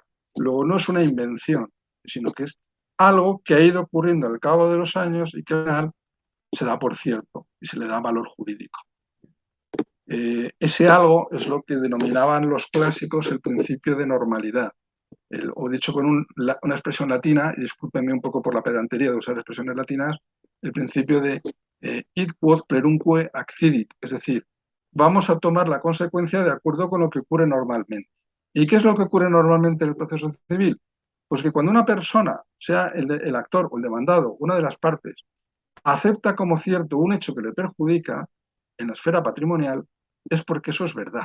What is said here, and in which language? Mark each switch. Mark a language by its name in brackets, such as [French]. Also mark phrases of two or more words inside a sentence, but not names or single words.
[Spanish] Luego no es una invención, sino que es algo que ha ido ocurriendo al cabo de los años y que al final se da por cierto y se le da valor jurídico. Ese algo es lo que denominaban los clásicos el principio de normalidad, o dicho con una expresión latina, y discúlpenme un poco por la pedantería de usar expresiones latinas, el principio de [Latin] id quod plerumque accidit, [Spanish] es decir, vamos a tomar la consecuencia de acuerdo con lo que ocurre normalmente. ¿Y qué es lo que ocurre normalmente en el proceso civil? Pues que cuando una persona, sea el actor o el demandado, una de las partes, acepta como cierto un hecho que le perjudica en la esfera patrimonial, es porque eso es verdad.